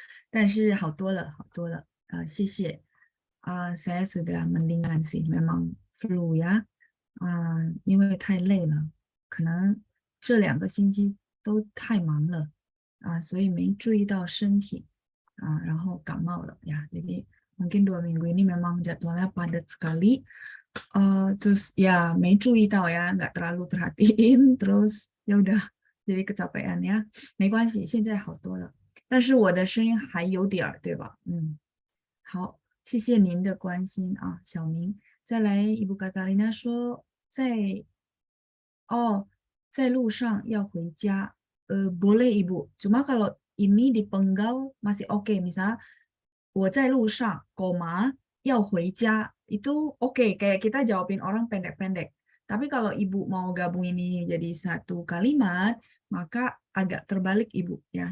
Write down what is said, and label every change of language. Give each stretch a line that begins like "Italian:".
Chinese: 但是好多了，好多了，谢谢。
Indonesian: saya sudah mendingan sih, memang flu ya，
Chinese: 因为太累了，可能这2个星期都太忙了，所以没注意到身体。然后感冒了ya.
Indonesian: Jadi mungkin 2 minggu ini memang jadwalnya padat sekali. Terus ya
Chinese: 没注意到
Indonesian: ya, nggak terlalu perhatiin, terus ya udah jadi kecapean ya.
Chinese: 没关系，现在好多了，但是我的声音还有点儿，对吧？好，谢谢您的关心啊，小明。再来，Ibu Katarina 说在路上要回家。
Indonesian: boleh Ibu. Cuma kalau ini dipenggal masih oke. Misal
Chinese: 我在路上,
Indonesian: koma,
Chinese: 要回家,
Indonesian: itu oke. Kayak kita jawabin orang pendek-pendek. Tapi kalau Ibu mau gabung ini jadi satu kalimat, maka agak terbalik Ibu ya.